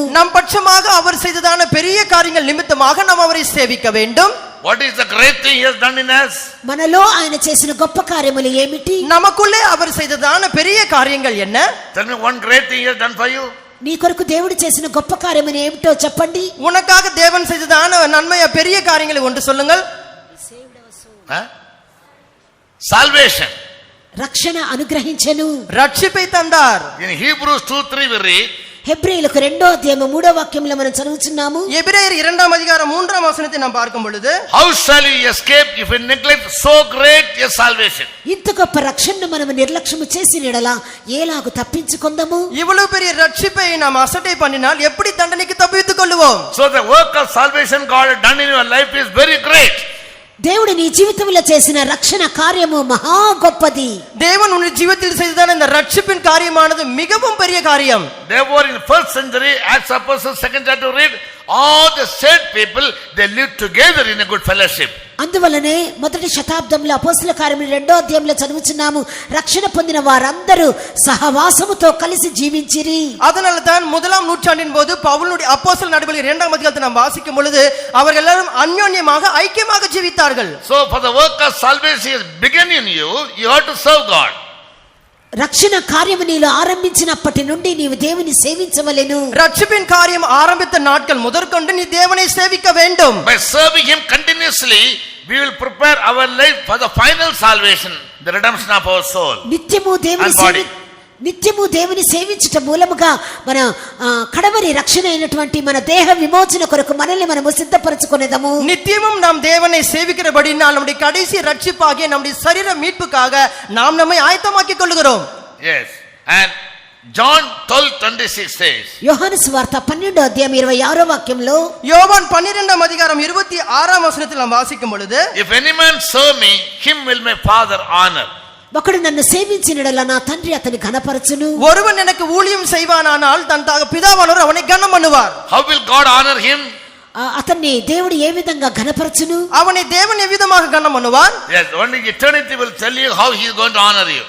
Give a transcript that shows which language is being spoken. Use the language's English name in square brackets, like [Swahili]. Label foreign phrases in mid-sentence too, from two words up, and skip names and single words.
[Tamil] நம் பட்சமாக அவர் செய்ததான பெரிய காரியங்கள் நிமித்தமாக நாம் அவரை சேவிக்க வேண்டும். [English] What is the great thing He has done in us? [Telugu] మనలో ఆయన చేసిన గొప్ప కార్యములు ఏమిటి? [Tamil] நமக்குள்ளே அவர் செய்ததான பெரிய காரியங்கள் என்ன? [English] Tell me one great thing He has done for you. [Telugu] నీ కొరకు దేవుడు చేసిన గొప్ప కార్యములు ఏమిటో చెప్పండి. [Tamil] உனக்காக தேவன் செய்ததான நன்மைய பெரிய காரியங்களை ஒன்று சொல்லுங்கள். [English] Salvation. [Telugu] రక్షణ అనుగ్రహించెను. [Tamil] రక్షిపై தந்தார். [English] In Hebrews 2:3 we read, [Telugu] హెబ్రీయులకు 2వ అధ్యాయం 3వ వాక్యంలో మనం చదువుచున్నాము. [Tamil] எபிரேயர் 2ஆம் அதிகாரம் 3ஆம் వచనத்தை நாம் பார்க்கும் பொழுது, [English] How shall you escape if you neglect so great a salvation? [Telugu] ఇంత గొప్ప రక్షణను మనం నిర్లక్ష్యము చేసిన ఎడల ఏలాగు తప్పించుకొందము? [Tamil] இவ்வளவு பெரிய ரட்சிப்பை நாம் அசட்டை பண்ணினால் எப்படி தண்டனைக்கு தப்பித்துக் கொள்வோம்? [English] So the work of salvation God has done in your life is very great. [Telugu] దేవుడు నీ జీవితంలో చేసిన రక్షణ కార్యము మహా గొప్పది. [Tamil] தேவன் உன் ஜீவிதத்தில் செய்ததான இந்த ரட்சிப்பின் காரியமானது மிகவும் பெரிய காரியம். [English] Therefore in 1st century Acts Apostles 2nd chapter read, all the saved people they lived together in a good fellowship. [Telugu] అందువలనే మొదటి శతాబ్దంలో అపోస్తల కార్యములు 2వ అధ్యాయంలో చదువుచున్నాము, రక్షణ పొందిన వారందరూ సహవాసముతో కలిసి జీవించిరి. [Tamil] அதனால தான் முதலாம் நூற்றாண்டின் போது பவுலுடைய அப்போஸ்தலர் நடவடிக்கைகள் 2ஆம் அதிகாரத்தை நாம் வாசிக்கும் பொழுது அவர்கள் எல்லாரும் அன்யோன்யமாக ஐக்கியமாக ஜீவித்தார்கள். [English] So for the work of salvation is begin in you, you have to serve God. [Telugu] రక్షణ కార్యము నీలో ఆరంభించినప్పటి నుండి నీవు దేవుని సేవించవలెను. [Tamil] ரட்சிப்பின் காரியம் ஆரம்பித்த நாட்கள் முதற்கொண்டு நீ தேவனை சேவிக்க வேண்டும். [English] By serving Him continuously, we will prepare our life for the final salvation, the redemption of our soul. [Telugu] నిత్యము దేవుని సేవించుట మూలముగా మన కడవరి రక్షణ అయినటువంటి మన దేహ విమోచన కొరకు మనల్ని మనము సిద్ధపరచుకొనేదము. [Tamil] நித்தியமும் நாம் தேவனை சேவிக்கிறபடினால் நம்முடைய கடைசி ரட்சிப்பாகிய நம்முடைய சரீர மீட்புக்காக நாம் நம்மை ஆயத்தமாக்கிக் கொள்கிறோம். [English] Yes. And John 12:26 says, [Telugu] యోహాను సువార్త 12వ అధ్యాయం 26వ వాక్యంలో, [Tamil] யோவான் 12ஆம் அதிகாரம் 26ஆம் வசனத்தில் நாம் வாசிக்கும் பொழுது, [English] If any man serve me, him will my Father honor. [Telugu] ఒకడు నన్ను సేవించినడలా నా తండ్రి అతని ఘనపరచును. [Tamil] ஒருவன் எனக்கு ஊழியம் செய்வானானால் தன் பிதாவானவர் அவனை கனம் பண்ணுவார். [English] How will God honor him? [Telugu] అతన్ని దేవుడు ఏ విధంగా ఘనపరచును? [Tamil] அவனை தேவன் எவ்விதமாக கனம் பண்ணுவார்? [English] Yes, only eternity will tell you how He is going to honor you.